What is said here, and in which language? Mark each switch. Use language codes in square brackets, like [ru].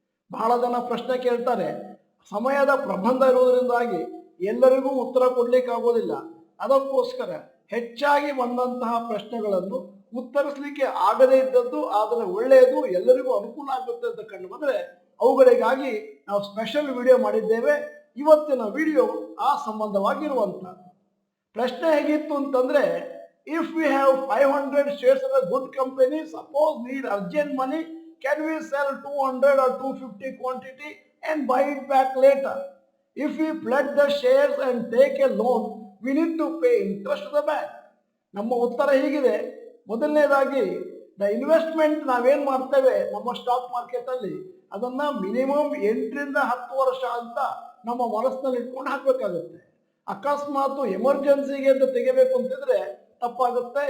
[kn] ಬಹಳ ಜನ ಪ್ರಶ್ನೆ ಕೇಳ್ತಾರೆ, ಸಮಯದ ಪ್ರಬಂಧ ಇರುವುದರಿಂದಾಗಿ ಎಲ್ಲರಿಗೂ ಉತ್ತರ ಕೊಡ್ಲಿಕ್ಕೆ ಆಗೋದಿಲ್ಲ. ಅದಕ್ಕೋಸ್ಕರ ಹೆಚ್ಚಾಗಿ ಬಂದಂತಹ ಪ್ರಶ್ನೆಗಳನ್ನು ಉತ್ತರಿಸಲಿಕ್ಕೆ ಆಗದೇ ಇದ್ದದ್ದು ಆದರೆ ಒಳ್ಳೆಯದು, ಎಲ್ಲರಿಗೂ ಅನುಕೂಲ ಆಗುತ್ತೆ ಅಂತ ಕಂಡು ಬಂದರೆ ಅವುಗಳಿಗಾಗಿ ನಾವು ಸ್ಪೆಷಲ್ ವಿಡಿಯೋ ಮಾಡಿದ್ದೇವೆ. ಇವತ್ತಿನ ವಿಡಿಯೋ ಆ ಸಂಬಂಧವಾಗಿರುವಂಥದ್ದು. ಪ್ರಶ್ನೆ ಹೇಗಿತ್ತು ಅಂತಂದ್ರೆ, [en] If we have 500 shares of a good company, suppose need urgent money, can we sell 200 or 250 quantity and buy it back later? If we pledge the shares and take a loan, we need to pay interest to the bank. [kn] ನಮ್ಮ ಉತ್ತರ ಹೀಗಿದೆ. ಮೊದಲನೇದಾಗಿ, the investment ನಾವೇನು ಮಾಡ್ತೇವೆ ನಮ್ಮ stock market ಅಲ್ಲಿ, ಅದನ್ನ minimum 8 ರಿಂದ 10 ವರ್ಷ ಅಂತ ನಮ್ಮ ಮನಸ್ಸಿನಲ್ಲಿ ಇಟ್ಕೊಂಡು ಹಾಕಬೇಕಾಗುತ್ತೆ. ಅಕಸ್ಮಾತ್ ಎಮರ್ಜೆನ್ಸಿಗೆ ಅಂತ ತೆಗಿಬೇಕು ಅಂತಿದ್ರೆ ತಪ್ಪಾಗುತ್ತೆ.